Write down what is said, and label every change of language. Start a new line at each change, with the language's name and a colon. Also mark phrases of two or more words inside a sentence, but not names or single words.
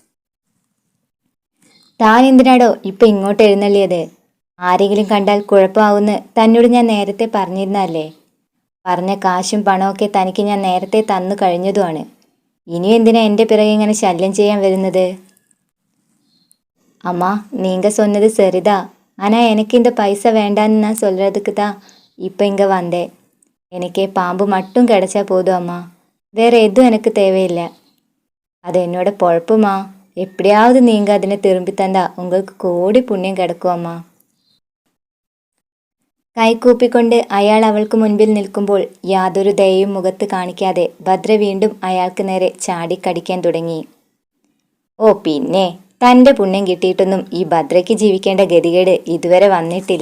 Malayalam: താൻ എന്തിനാടോ ഇപ്പൊ ഇങ്ങോട്ട് എഴുന്നള്ളിയത്? ആരെങ്കിലും കണ്ടാൽ കുഴപ്പമാവുമെന്ന് തന്നോട് ഞാൻ നേരത്തെ പറഞ്ഞിരുന്നല്ലേ? പറഞ്ഞ കാശും പണമൊക്കെ തനിക്ക് ഞാൻ നേരത്തെ തന്നു കഴിഞ്ഞതുമാണ്. ഇനിയും എന്തിനാ എൻ്റെ പിറകെ ഇങ്ങനെ ശല്യം ചെയ്യാൻ വരുന്നത്?
Tamil: அம்மா, நீங்க சொன்னது சரிதான். ஆனால் எனக்கு இந்த பைசா வேண்டான்னு நான் சொல்கிறதுக்கு தான் இப்போ இங்கே வந்தேன். எனக்கு பாம்பு மட்டும் கிடைச்சா போதும் அம்மா. வேற எதுவும் எனக்கு தேவையில்லை. அது என்னோட பொழப்புமா. எப்படியாவது நீங்கள் അതിനെ திரும்பி தந்தா உங்களுக்கு கோடி புண்ணியம் கிடைக்கும் அம்மா.
Malayalam: കൈകൂപ്പിക്കൊണ്ട് അയാൾ അവൾക്ക് മുൻപിൽ നിൽക്കുമ്പോൾ യാതൊരു ദയയും മുഖത്ത് കാണിക്കാതെ ഭദ്ര വീണ്ടും അയാൾക്ക് നേരെ ചാടിക്കടിക്കാൻ തുടങ്ങി. ഓ പിന്നെ, തൻ്റെ പുണ്യം കിട്ടിയിട്ടൊന്നും ഈ ഭദ്രയ്ക്ക് ജീവിക്കേണ്ട ഗതികേട് ഇതുവരെ വന്നിട്ടില്ല.